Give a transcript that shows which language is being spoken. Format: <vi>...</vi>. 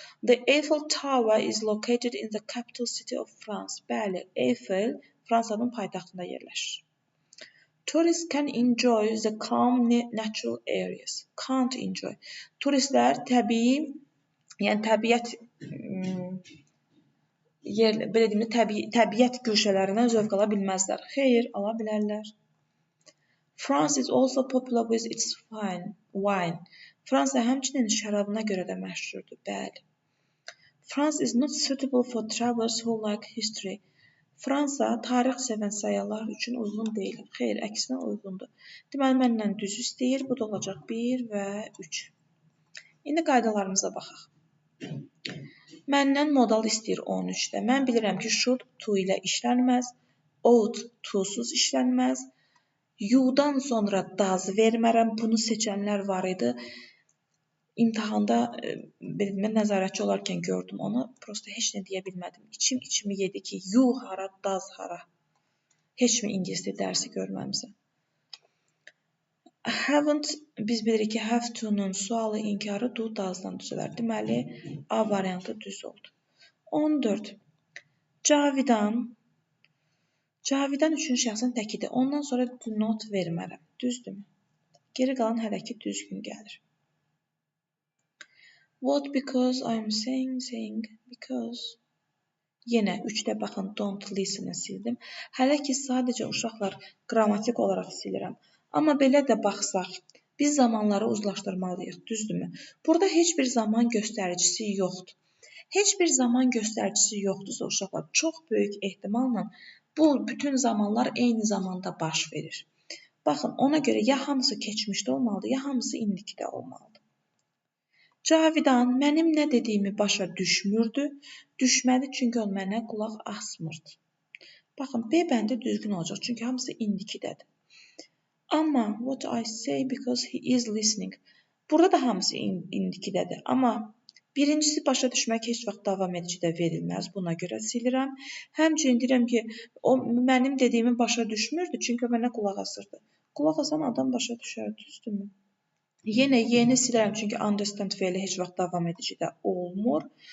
<en>The Eiffel Tower is located in the capital city of France.</en> <az>Bəli, Eiffel Fransanın paytaxtında yerləşir.</az> <en>Tourists can enjoy the calm natural areas. Can't enjoy.</en> <az>Turistlər təbii, yəni təbiət belə deyim, təbiət güşələrindən zövq ala bilməzlər. Xeyr, ala bilərlər.</az> <en>France is also popular with its wine.</en> <az>Fransa həmçinin şərabına görə də məşhurdur. Bəli.</az> <en>France is not suitable for travelers who like history.</en> <az>Fransa tarix sevən səyyahlar üçün uyğun deyil. Xeyr, əksinə uyğundur. Deməli, məndən düz istəyir. Bu da olacaq 1 və 3. İndi qaydalarımıza baxaq. Məndən modal istəyir 13-də. Mən bilirəm ki, should to ilə işlənməz, ought to-suz işlənməz, you-dan sonra does vermərəm. Bunu seçənlər var idi. İmtahanda mən nəzarətçi olarkən gördüm onu. Prosta heç nə deyə bilmədim. İçimi yedi ki, you hara, does hara. Heç mi ingilis dili dərsi görməmsən? Haven't, biz bilirik ki, have to-nun sualı inkarı do, does-dan düzələr. Deməli, A variantı düz oldu. 14. Cavidan. Cavidan üçün şəxsin təkidir. Ondan sonra do not vermərəm. Düzdürmü? Geri qalan hələ ki düzgün gəlir.</az> <en>What because I'm saying because.</en> <az>Yenə 3-də baxın, don't listen-ı sildim. Hələ ki sadəcə uşaqlar qrammatik olaraq silirəm. Amma belə də baxsaq, biz zamanları uzlaşdırmalıyıq, düzdürmü? Burada heç bir zaman göstəricisi yoxdur. Heç bir zaman göstəricisi yoxdursa uşaqlar, çox böyük ehtimalla bu bütün zamanlar eyni zamanda baş verir. Baxın, ona görə ya hamısı keçmişdə olmalıdır, ya hamısı indikidə olmalıdır. Cavidan mənim nə dediyimi başa düşmürdü. Düşmədi çünki o mənə qulaq asmırdı. Baxın, B bəndi düzgün olacaq çünki hamısı indikidədir.</az> <en>Amma what I say because he is listening.</en> <az>Burada da hamısı indikidədir. Amma birincisi başa düşmək heç vaxt davam edicidə verilməz. Buna görə silirəm. Həmçinin deyirəm ki, o mənim dediyimi başa düşmürdü çünki o mənə qulaq asırdı. Qulaq asan adam başa düşər, düzdürmü? Yenə yeni silərəm çünki understand feili heç vaxt davam edicidə olmur.</az>